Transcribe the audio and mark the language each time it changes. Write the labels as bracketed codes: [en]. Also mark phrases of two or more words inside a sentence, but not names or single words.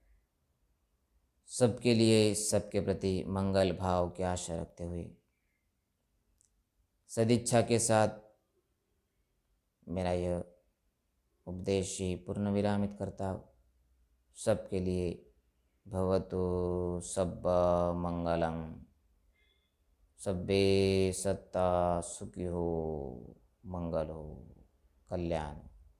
[hi] सबके लिए, सबके प्रति मंगल भाव की आशा रखते हुए सदिच्छा के साथ मेरा यह उपदेश ही पूर्ण विरामित करता हूँ। सबके लिए [pi] भवतु सब मंगलम, सब्बे सत्ता [hi] सुखी हो, मंगल हो, कल्याण।